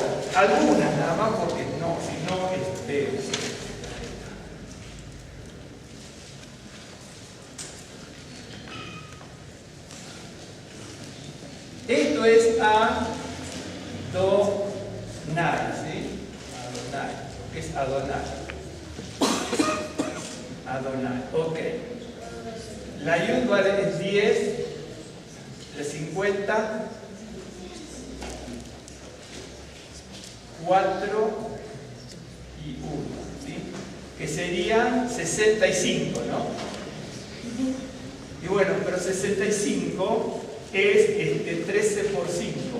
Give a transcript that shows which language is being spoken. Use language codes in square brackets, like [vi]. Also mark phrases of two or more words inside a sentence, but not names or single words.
[es] Algunas nada más, porque no, si no, esto es Adonai, ¿sí? Adonai, ¿qué es Adonai? Adonai, ok. La Yud es 10, de 50, 4 y 1, ¿sí? Que serían 65, ¿no? Y bueno, pero 65 es 13 por 5.